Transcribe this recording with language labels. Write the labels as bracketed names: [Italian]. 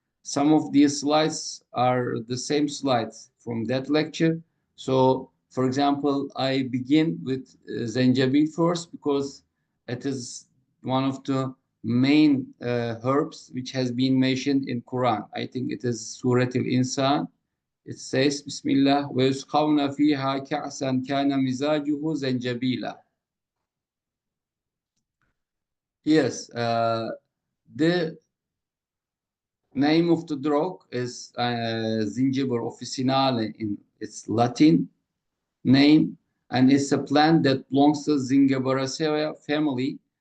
[English] Some of these slides are the same slides from that lecture. So, for example, I begin with zencebil first because it is one of the main herbs which has been mentioned in Quran. I think it is Surat al-Insan. It says, [Arabic] Bismillah, وَيُسْقَوْنَ فِيهَا كَأْسًا كَانَ مِزَاجُهُ زَنْجَبِيلًا. [English] Yes, the name of the drug is Gingiber officinale in its Latin name, and it's a plant that belongs to Zingiberaceae family.